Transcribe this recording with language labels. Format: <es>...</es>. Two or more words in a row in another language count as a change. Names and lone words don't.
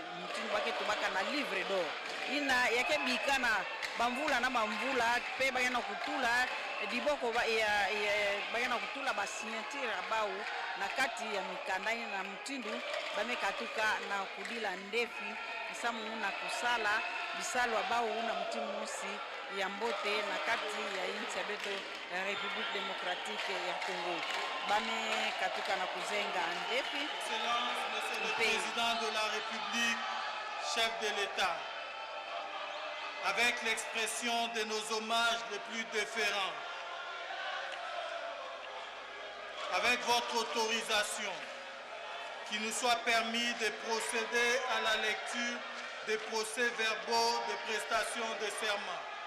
<ktu>mtindu bake tubaka na</ktu> <fr>livre d'or</fr> <ktu>ina yake bikana bamvula na bamvula pe bakena kutula diboko bakena kutula ba signature abau na kati ya mikanda na mtindu bamekatuka na kudila ndefi samu na kusala bisalo abau na mtimu mosi ya mbote na kati ya inchi ya beto ya</ktu> <fr>République démocratique</fr> <ktu>ya Congo bamekatuka na kuzenga ndefi.</ktu> <fr>Excellence, Monsieur le Président de la République, chef de l'État, avec l'expression de nos hommages les plus déférents, avec votre autorisation, qu'il nous soit permis de procéder à la lecture des procès-verbaux de prestation de serment.</fr>